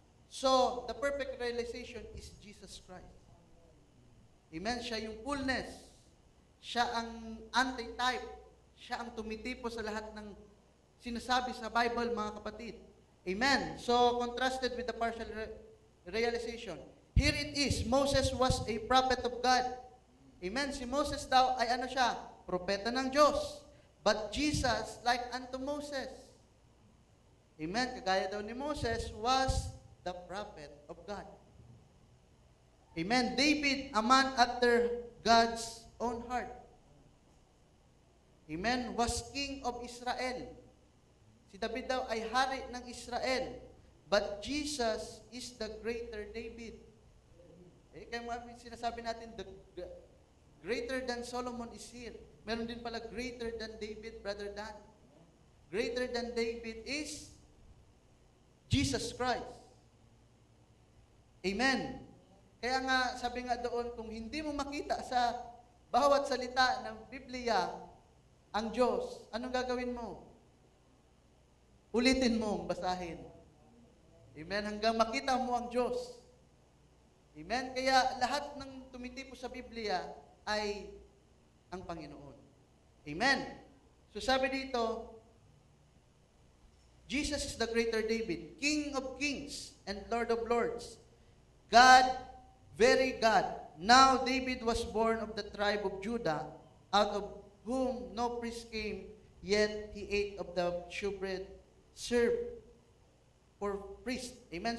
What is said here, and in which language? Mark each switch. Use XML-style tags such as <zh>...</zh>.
<en>So, the perfect realization is Jesus Christ.</en> <tl>Amen. Siya yung fullness. Siya ang anti-type. Siya ang tumitipo sa lahat ng sinasabi sa Bible, mga kapatid. Amen.</tl> <en>So, contrasted with the partial realization. Here it is, Moses was a prophet of God.</en> <tl>Amen. Si Moses daw ay siya? Propeta ng Diyos.</tl> <en>But Jesus, like unto Moses. Amen.</en> <tl>Kagaya daw ni Moses,</tl> <en>was the prophet of God. Amen. David, a man after God's own heart. Amen. Was king of Israel.</en> <tl>Si David daw ay hari ng Israel.</tl> <en>But Jesus is the greater David.</en> <tl>Kaya sinasabi natin,</tl> <en>the greater than Solomon is here.</en> <tl>Meron din pala</tl> <en>greater than David, Brother Dan. Greater than David is Jesus Christ. Amen.</en> <tl>Kaya nga, sabi nga doon, kung hindi mo makita sa bawat salita ng Biblia ang Diyos, anong gagawin mo? Ulitin mo, basahin. Amen. Hanggang makita mo ang Diyos. Amen. Kaya lahat ng tumitipo sa Biblia ay ang Panginoon. Amen. So sabi dito,</tl> <en>Jesus is the greater David, King of kings and Lord of lords. God, very God. Now David was born of the tribe of Judah, out of whom no priest came, yet he ate of the shewbread served for priest. Amen.</en>